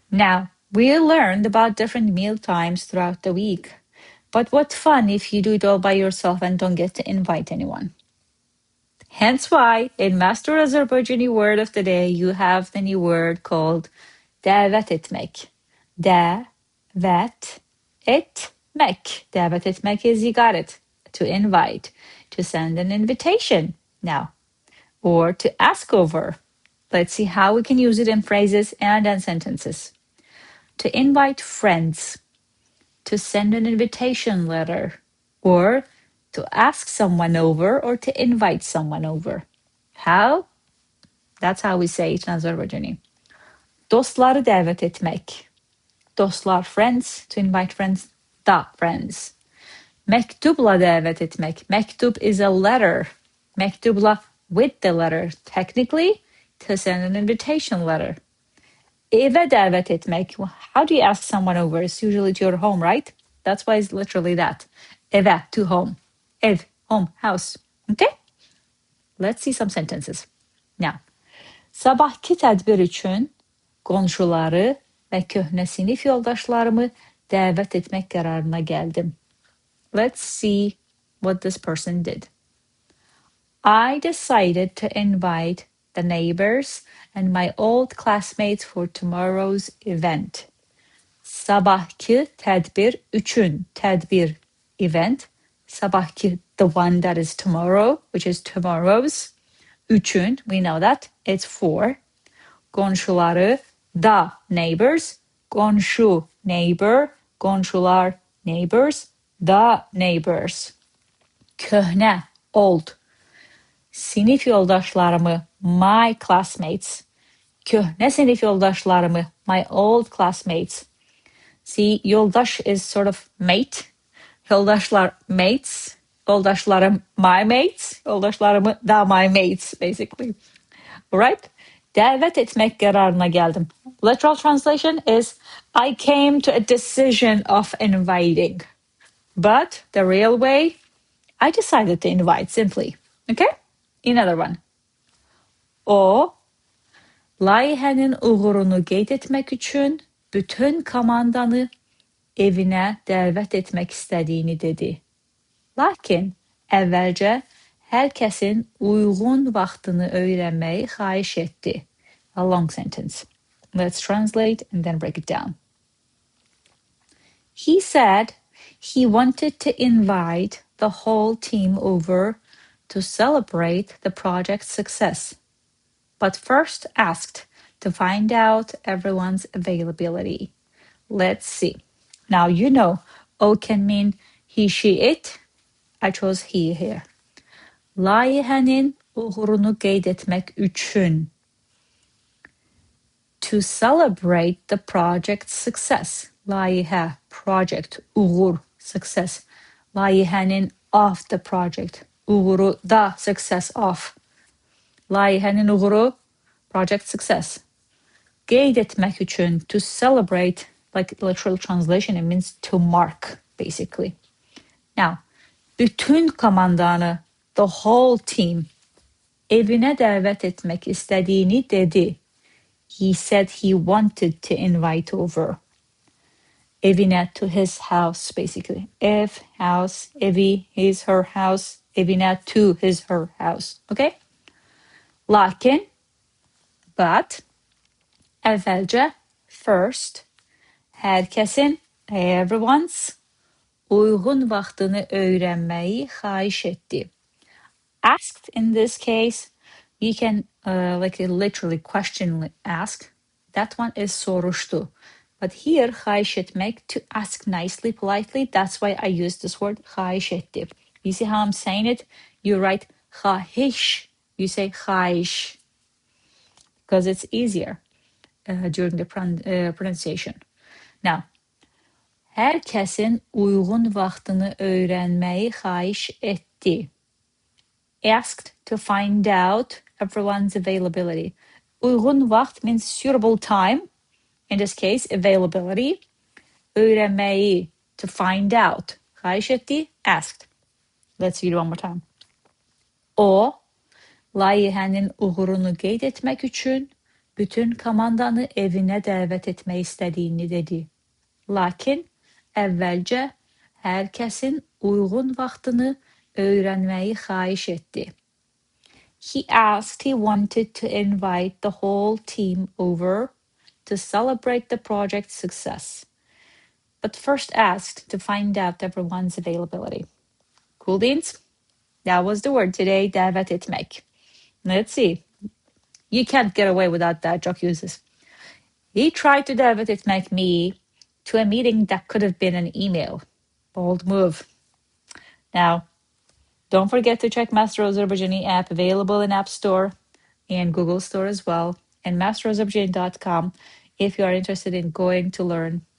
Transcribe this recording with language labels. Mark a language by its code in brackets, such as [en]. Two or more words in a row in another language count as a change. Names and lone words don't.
[en] Now, we learned about different meal times throughout the week. But what fun if you do it all by yourself and don't get to invite anyone. Hence why in Master Azerbaijani word of the day, you have the new word called [az] dəvət etmək. Dəvət etmək. Dəvət etmək [en] is you got it. To invite, to send an invitation now, or to ask over. Let's see how we can use it in phrases and in sentences. To invite friends, to send an invitation letter, or to ask someone over or to invite someone over. How? That's how we say it in Azerbaijani. [az] Dostları dəvət etmək. Dostlar, [en] friends, to invite friends, da friends. [az] Məktubla dəvət etmək. Məktub [en] is a letter. Məktubla with the letter. Technically, to send an invitation letter. [az] Evə dəvət etmək. [en] How do you ask someone over? It's usually to your home, right? That's why it's literally that. Evə, to home. Ev, home, house. Okay? Let's see some sentences. Now, [az] sabahki tədbir üçün qonşuları və köhnə sinif yoldaşlarımı dəvət etmək qərarına gəldim. [en] Let's see what this person did. I decided to invite the neighbors and my old classmates for tomorrow's event. [az] Sabahki tədbir üçün, tədbir, event. Sabahki, [en] the one that is tomorrow, which is tomorrow's. Üçün, we know that, it's for. Qonşuları, the neighbors. [az] Qonşu, neighbor. Qonşular, [en] neighbors. The neighbors. Köhnə, old. [az] Sinif yoldaşlarımı, [en] my classmates. [az] Köhnə sinif yoldaşlarımı, [en] my old classmates. See, yoldaş is sort of mate. [az] Yoldaşlar, mates. Yoldaşlarım, [en] my mates. Yoldaşlarımı, da my mates, basically. Alright? [az] Dəvət etmək qərarına gəldim. [en] Literal translation is, I came to a decision of inviting. But the real way, I decided to invite simply. Okay? Another one. [az] O, layihənin uğurunu qeyd etmək üçün bütün komandanı evinə dəvət etmək istədiyini dedi. Lakin əvvəlcə hər kəsin uyğun vaxtını öyrənməyi xahiş etdi. [en] A long sentence. Let's translate and then break it down. He said he wanted to invite the whole team over to celebrate the project's success, but first asked to find out everyone's availability. Let's see. Now, you know, O can mean he, she, it. I chose he here. [az] Layihənin uğurunu qeyd etmək üçün. [en] To celebrate the project's success. Layihə, project, uğur, success. Layihənin of the project. Uğuru, the success of. [az] Layihənin uğuru, [en] project success. [az] Qeyd etmək üçün, [en] to celebrate, like literal translation, it means to mark, basically. Now, [az] bütün komandanı, [en] the whole team, [az] evinə dəvət etmək istədiyini dedi. [en] He said he wanted to invite over. Evinə, to his house, basically. Ev, house, evi, his, her house. Evinə, to his, her house. Okay? Lakin, but, əvvəlcə, first, [az] hər kəsin, everyone's, uyğun vaxtını öyrənməyi xahiş etdi. [en] Asked in this case, you can like literally question ask. That one is soruşdu. But here, [az] xahiş etmək, [en] to ask nicely, politely, that's why I use this word [az] xahiş etdi. [en] You see how I'm saying it? You write xahiş, you say xahiş, because it's easier during the pronunciation. Now, [az] hər kəsin uyğun vaxtını öyrənməyi xahiş etdi. [en] Asked to find out everyone's availability. [az] Uyğun vaxt [en] means suitable time. In this case, availability. Öyrənməyi, to find out. [az] Xahiş etdi, [en] asked. Let's read it one more time. [az] O, layihənin uğurunu qeyd etmək üçün bütün komandanı evine dəvət etmək istədiyini dedi. Lakin əvvəlcə hər kəsin uyğun vaxtını öyrənməyi xahiş etdi. [en] He asked he wanted to invite the whole team over to celebrate the project's success, but first asked to find out everyone's availability. Cool beans? That was the word today, [az] dəvət etmək. [en] Let's see. You can't get away without that, Jock uses. He tried to [az] dəvət etmək [en] me to a meeting that could have been an email. Bold move. Now, don't forget to check Master Azerbaijani app, available in App Store and Google Store as well, and masterazerbaijani.com if you are interested in going to learn